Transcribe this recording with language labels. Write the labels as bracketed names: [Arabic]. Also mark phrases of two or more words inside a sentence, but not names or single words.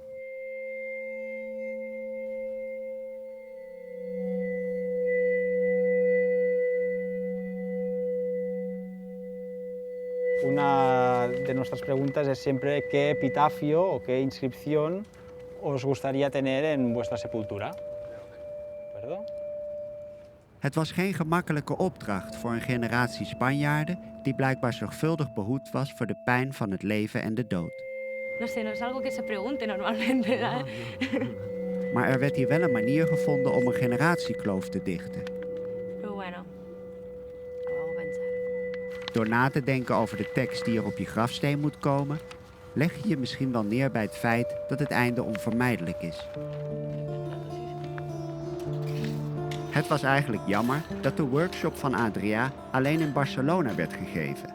[Spanish] Una de nuestras preguntas es siempre qué epitafio o qué inscripción os gustaría tener en vuestra sepultura. ¿De acuerdo? [Dutch] Het was geen gemakkelijke opdracht voor een generatie Spanjaarden die blijkbaar zorgvuldig behoed was voor de pijn van het leven en de dood. [Spanish] No sé, no es algo que se pregunte normalmente, ¿verdad? [Dutch] Maar er werd hier wel een manier gevonden om een generatiekloof te dichten. [Spanish] Pero bueno, lo vamos a pensar. [Dutch] Door na te denken over de tekst die er op je grafsteen moet komen, leg je je misschien wel neer bij het feit dat het einde onvermijdelijk is. Het was eigenlijk jammer dat de workshop van Adrià alleen in Barcelona werd gegeven.